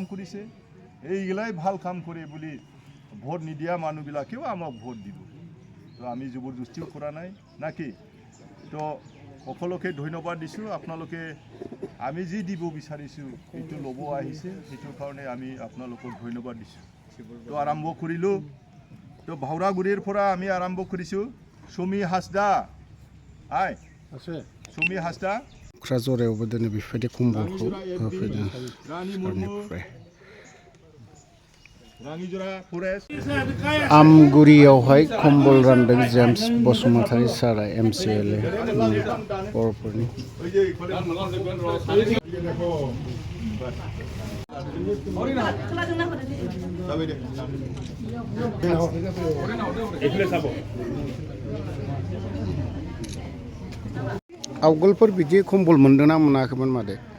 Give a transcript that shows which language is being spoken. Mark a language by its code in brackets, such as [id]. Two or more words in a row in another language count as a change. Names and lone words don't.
[as] কৰিছে এইগিলাই ভাল কাম কৰে বুলি ভোট নিদিয়া মানুহবিলাকেও আমাক ভোট দিব তো আমি জবৰদস্তিও কৰা নাই নাকি তো সকলোকে ধন্যবাদ দিছোঁ আপোনালোকে আমি যি দিব বিচাৰিছোঁ এইটো ল'ব আহিছে সেইটো কাৰণে আমি আপোনালোকক ধন্যবাদ দিছোঁ তো আৰম্ভ কৰিলোঁ তো ভাওৰাগুৰিৰ পৰা আমি আৰম্ভ কৰিছোঁ সুমি হাসদা আই আছে সুমি হাসদা [brx] क'क्राझारावबो दिनै बेफोरबायदि कम्बलखौ होफैदों आमगुरियावहाय कम्बल रानदों जेम्स बसुमतारी सारा MCLA बर'फोरनि आवगोलफोर बिदि कम्बल मोनदोंना मोनाखैमोन मादे